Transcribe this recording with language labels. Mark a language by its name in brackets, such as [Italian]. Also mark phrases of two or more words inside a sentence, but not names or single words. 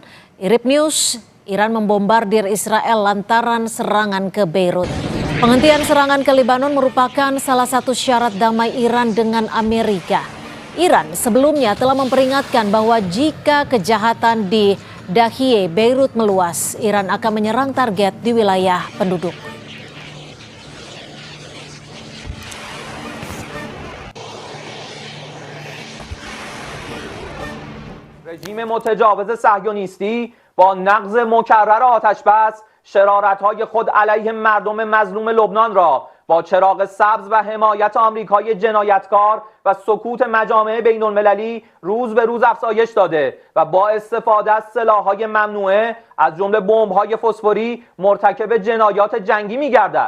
[Indonesian] IRIB News, Iran membombardir Israel lantaran serangan ke Beirut. Penghentian serangan ke Lebanon merupakan salah satu syarat damai Iran dengan Amerika. Iran sebelumnya telah memperingatkan bahwa jika kejahatan di Dahiyeh, Beirut meluas, Iran akan menyerang target di wilayah penduduk. [Persian] رژیم متجاوز صهیونیستی با نقض مکرر آتش بس شرارت‌های خود علیه مردم مظلوم لبنان را با چراغ سبز و حمایت آمریکای جنایتکار و سکوت مجامع بین‌المللی روز به روز افزایش داده و با استفاده از سلاح‌های ممنوعه از جمله بمب‌های فسفوری مرتکب جنایات جنگی می‌گردد.